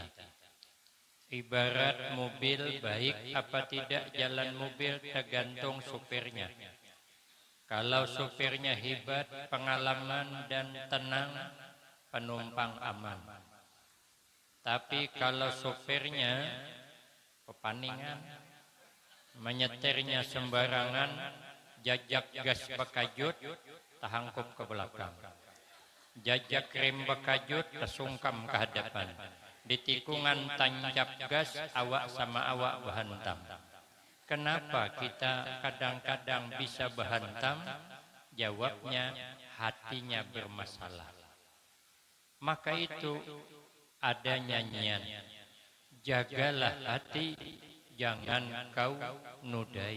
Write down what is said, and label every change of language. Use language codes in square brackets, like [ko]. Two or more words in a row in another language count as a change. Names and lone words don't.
[id] Ibarat mobil, baik apa tidak jalan mobil tergantung supirnya. Kalau supirnya hebat, pengalaman dan tenang, penumpang aman. [bjn] Tapi kalau sopirnya pepaningan, menyetirnya sembarangan, jajak gas bekajut, tahangkup ke belakang. Jajak rem bekajut, tersungkam ke hadapan. Di tikungan tancap gas, awak sama awak berhantam. [id] Kenapa kita kadang-kadang bisa berhantam? Jawabnya, hatinya bermasalah. Maka itu ada nyanyian, jagalah hati, jangan kau nudai.